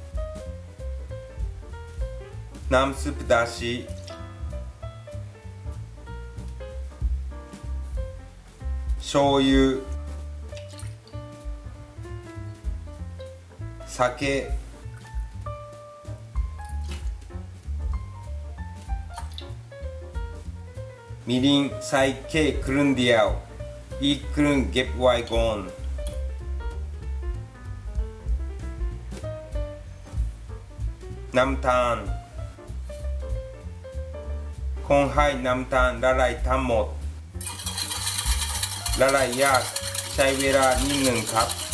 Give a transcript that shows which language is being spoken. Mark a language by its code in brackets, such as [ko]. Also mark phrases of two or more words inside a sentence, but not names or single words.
[th] น้ำซุป [ja] だし醤油酒みりん [th] ใส่แค่ครึ่งเดียวอีกครึ่งเก็บไว้ก่อน น้ำตาลคนให้น้ำตาลละลายทั้งหมดละลายยากใช้เวลานิดหนึ่งครับ